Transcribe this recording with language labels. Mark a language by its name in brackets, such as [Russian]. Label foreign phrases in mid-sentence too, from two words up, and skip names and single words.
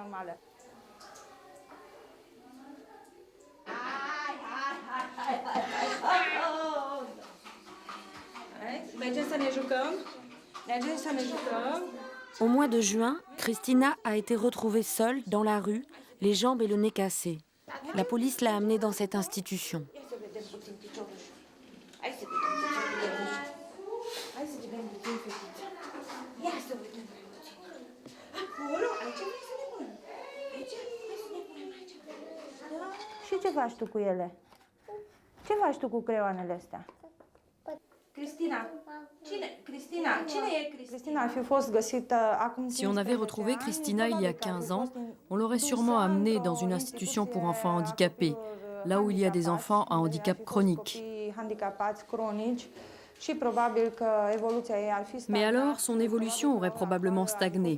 [French] Au mois de juin, Cristina a été retrouvée seule dans la rue, les jambes et le nez cassés. La police l'a amenée dans cette institution. [Romanian] Și ce faci tu cu ele? Ce faci tu cu creioanele astea? [French] Si on avait retrouvé Cristina il y a 15 ans, on l'aurait sûrement amenée dans une institution pour enfants handicapés, là où il y a des enfants à handicap chronique. Mais alors, son évolution aurait probablement stagné.